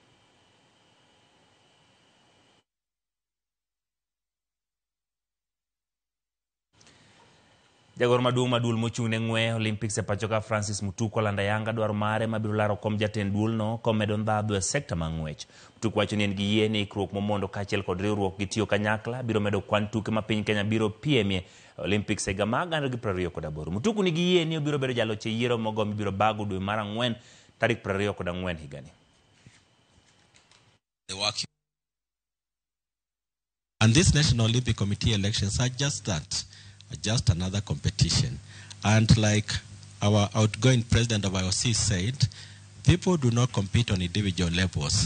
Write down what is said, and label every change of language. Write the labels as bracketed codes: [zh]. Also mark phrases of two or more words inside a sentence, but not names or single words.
[luo] Jagoro maduong' madul mochung' ne ng'we Olympics e pacho ka Francis Mutuku olanda yanga dwaro mare mabiro laro kom jatend duol no komedo ndhadhu e sekta mag ng'wech. Mutuku wacho ni en gi yie ni ikruok momondo kaachiel kod riwruok gitiyo kanyakla biro medo kwan tuke ma piny Kenya biro piemie Olympics e higa mag 2028. Mutuku nigi yie ni obiro bedo jaloch e yiero mogo mibiro bago dwe mar 4 tarik 24 higani. [en] And this National Olympic Committee elections are just that. Just another competition. And like our outgoing president of IOC said, people do not compete on individual levels.